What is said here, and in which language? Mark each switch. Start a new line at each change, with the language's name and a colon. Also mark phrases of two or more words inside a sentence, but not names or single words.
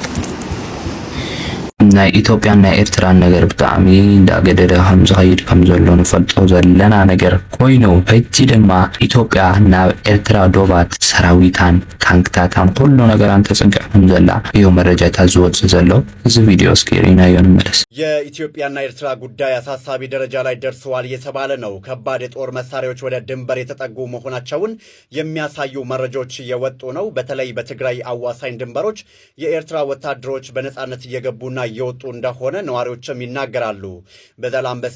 Tigrinya: ናይ ኢትዮጵያና ኤርትራ ነገር ብጣዕሚ እንዳገደደ ከም ዝኸይድ ከም ዘሎ ንፈልጦ ዘለና ነገር ኮይኑ ሕጂ ድማ ኢትዮጵያ ናብ ኤርትራ ዶባት ሰራዊታን ታንክታታን ኩሉ ነገራን ተጸንቀም ዘላ እዩ መረጃታት ዝወጽእ ዘሎ እዚ ቪዲዮ ስክሪናዮ እንመለስ።
Amharic: የኢትዮጵያና ኤርትራ ጉዳይ አሳሳቢ ደረጃ ላይ ደርሰዋል የተባለ ነው። ከባድ የጦር መሳሪያዎች ወደ ድንበር የተጠጉ መሆናቸውን የሚያሳዩ መረጃዎች እየወጡ ነው። በተለይ በትግራይ አዋሳኝ ድንበሮች የኤርትራ ወታደሮች በነጻነት እየገቡና እየወጡ እንደሆነ ነዋሪዎችም ይናገራሉ። በዛላምበሳ